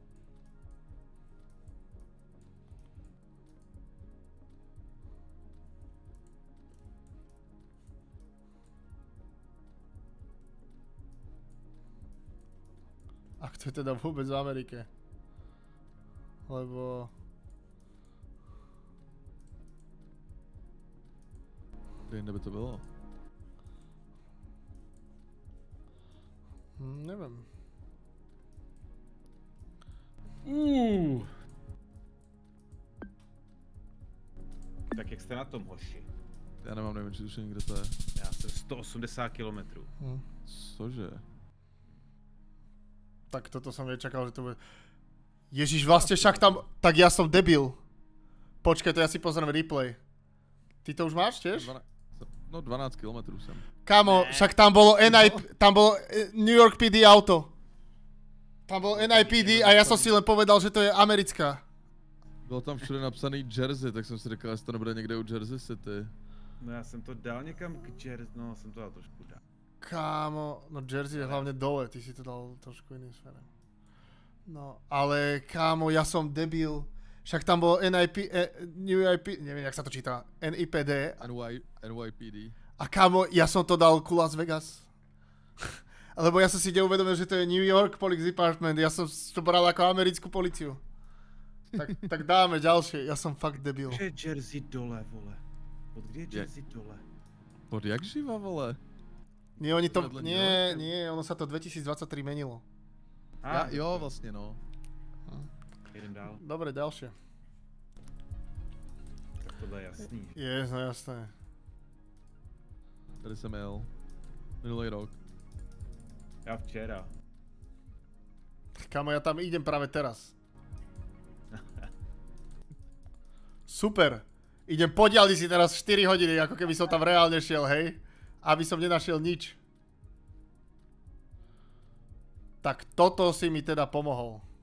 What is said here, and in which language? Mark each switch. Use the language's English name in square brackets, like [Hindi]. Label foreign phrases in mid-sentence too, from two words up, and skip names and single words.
[Slovak] Ak to je teda vôbec v Amerike. Lebo... [Czech] Kde jinde by to bylo? [Slovak] Neviem. [Czech] Tak jak jste na tom, hoši? Já nemám nejmenší tušení, kde to je. Já jsem 180 kilometrů. Cože? [Slovak] Tak toto som nečakal, že to bude... Ježiš, vlastne však tam... Tak ja som debil. Počkaj, to ja si pozriem replay. Ty to už máš tiež? [Czech] 12 kilometrů jsem. [Slovak] Kámo, však tam bolo tam bolo New York PD auto. Tam bolo NIPD a ja som si len povedal, že to je americká. [Czech] Bylo tam všude napsaný Jersey, tak jsem si říkal, jestli to nebude někde u Jersey City. No já jsem to dal někam k Jersey, no jsem to dal trošku dál. [Slovak] Kámo, no Jersey je hlavne dole, ty si to dal trošku iným smerom. No, ale kámo, ja som debil. Však tam bolo NIP, neviem, jak sa to číta, NIPD. NYPD. A kámo, ja som to dal ku Las Vegas. Lebo ja som si neuvedomil, že to je New York Police Department, ja som to bral ako americkú policiu. Tak dáme ďalšie, ja som fakt debil. Kde je Jersey dole, vole? Od kde je Jersey dole? [Czech] Pod jak živa, vole? [Slovak] Nie, oni to, [Czech] Vedle [Slovak] nie, ono sa to 2023 menilo. [Czech] Jo, vlastně no. Jeden dál. [Slovak] Dobre, ďalšie. [Czech] Tak tohle je jasný. [Slovak] No jasné. [Czech] Tady jsem jel. Minulý rok. Já včera. [Slovak] Kámo, ja tam idem práve teraz. Super. Idem po diaľnici teraz 4 hodiny, ako keby som tam reálne šiel, hej? Aby som nenašiel nič. Tak toto si mi teda pomohol.